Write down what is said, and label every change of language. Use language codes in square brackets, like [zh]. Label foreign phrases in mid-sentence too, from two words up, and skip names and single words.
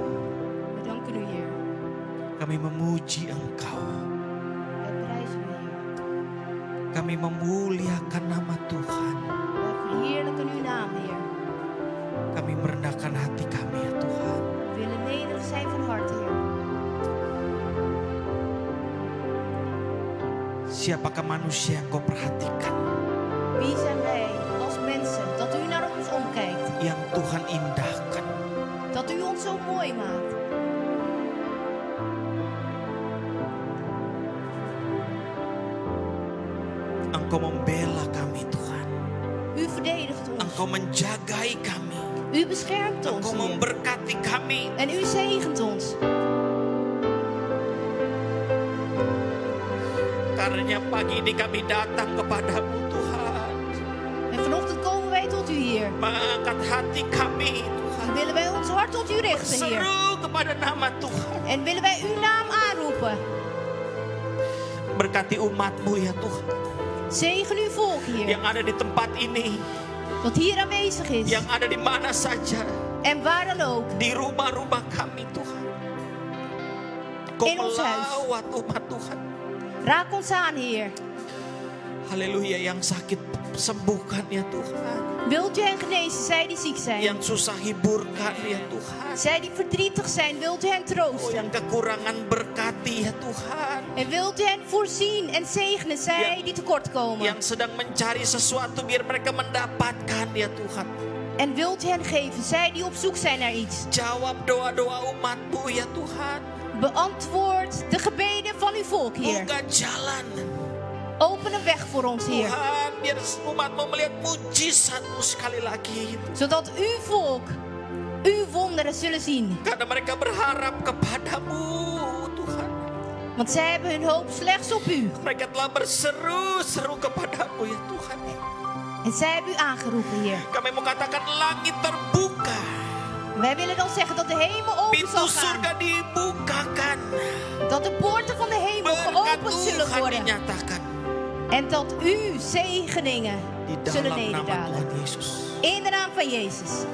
[nl] We danken u, Heer. [id] Kami memuji Engkau. [nl] Wij prijzen u, Heer. [id] Kami memuliakan nama Tuhan. [nl] Wij verheerlijken uw naam, Heer. [id] Kami merendahkan hati kami ya Tuhan. [nl] We willen nederig zijn van harte, Heer. [id] Siapakah manusia yang kau perhatikan? [nl] Wie zijn wij als mensen dat u naar ons omkijkt? [id] Yang Tuhan indahkan. [nl] Dat u ons zo mooi maakt. [id] Engkau membela kami Tuhan. [nl] U verdedigt ons. [id] Engkau menjagai kami. [nl] U beschermt ons, [id] Engkau [nl] Heer. [id] memberkati kami. [nl] En u zegent ons. [id] Karenanya pagi ini kami datang kepadamu Tuhan. [nl] En vanochtend komen wij tot u, Heer. [id] Mengangkat hati kami Tuhan. [nl] En willen wij ons hart tot u richten, Heer. [id] Seru kepada nama Tuhan. [nl] En willen wij uw naam aanroepen. [id] Berkati umatmu ya Tuhan. [nl] Zegen uw volk, Heer. [id] Yang ada di tempat ini. [nl] Dat hier aanwezig is. [id] Yang ada di mana saja. [nl] En waar dan ook. [id] Di rumah-rumah kami Tuhan. Kau [nl] In ons huis. [id] melawat umat Tuhan. [nl] Raak ons aan, Heer. [id] Haleluya, yang sakit sembuhkan ya Tuhan. [nl] Wilt u hen genezen, zij die ziek zijn. [id] Yang susah hiburkan ya Tuhan. [nl] Zij die verdrietig zijn, wilt u hen Oh, troosten. [id] yang kekurangan berkati ya Tuhan. [nl] En wilt u hen voorzien en zegenen, zij Ja. die tekortkomen. [id] Yang sedang mencari sesuatu biar mereka mendapatkan ya Tuhan. [nl] En wilt u hen geven, zij die op zoek zijn naar iets. [id] Jawab doa-doa umatmu ya Tuhan. [nl] Beantwoord de gebeden van uw volk, Heer. [id] Buka jalan. [nl] Open een weg voor ons, Heer. [id] Tuhan, biar umatmu melihat mujizatmu sekali lagi. [nl] Zodat uw volk uw wonderen zullen zien. [id] Karena mereka berharap kepadamu Tuhan. [nl] Want zij hebben hun hoop slechts op u. [id] Mereka telah berseru-seru kepadamu ya Tuhan. [nl] En zij hebben u aangeroepen, Heer. [id] Kami mau katakan langit terbuka. [nl] Wij willen dan zeggen dat de hemel open [id] Pintu [nl] zal gaan. [id] surga dibukakan. [nl] Dat de poorten van de hemel [id] Berkat [nl] geopend zullen [id] Tuhan [nl] worden. [id] dinyatakan. [nl] En dat uw zegeningen [id] Di [nl] zullen [id] dalam nama [nl] nederdalen. [id] Tuhan Yesus. [nl] In de naam van Jezus.